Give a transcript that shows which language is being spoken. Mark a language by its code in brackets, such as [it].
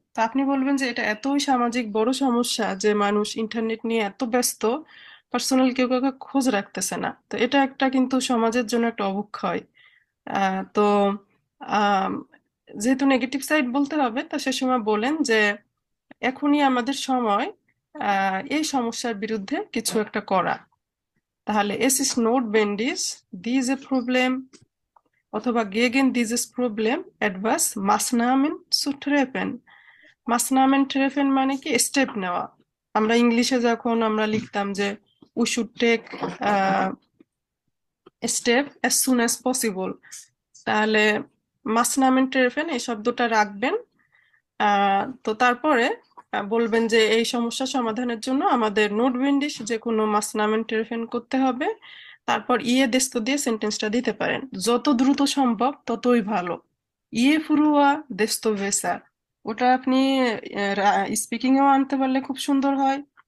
[bn] তো আপনি বলবেন যে এটা এতই সামাজিক বড় সমস্যা যে মানুষ ইন্টারনেট নিয়ে এত ব্যস্ত, পার্সোনাল কেউ কাউকে খোঁজ রাখতেছে না। তো এটা একটা কিন্তু সমাজের জন্য একটা অবক্ষয়। তো আম, যেহেতু নেগেটিভ সাইড বলতে হবে, তা সে সময় বলেন যে এখনই আমাদের সময় এই সমস্যার বিরুদ্ধে কিছু একটা করা। [de] তাহলে es ist notwendig diese Problem অথবা gegen dieses Problem etwas Maßnahmen zu treffen। [bn] Maßnahmen treffen মানে কি স্টেপ নেওয়া। আমরা ইংলিশে যখন আমরা লিখতাম যে [en] we should take a step as soon as possible, [bn] তাহলে Maßnahmen treffen এই শব্দটা রাখবেন। তো তারপরে বলবেন যে এই সমস্যা সমাধানের জন্য আমাদের নোটবেন্ডিশ যে কোনো মাসনামেন টেরফেন করতে হবে। তারপর ইয়ে দেস্ত দিয়ে সেন্টেন্সটা দিতে পারেন, যত দ্রুত সম্ভব ততই ভালো। ইয়ে ফুরুয়া দেস্ত ভেসা, ওটা আপনি স্পিকিং এও আনতে পারলে খুব সুন্দর হয়।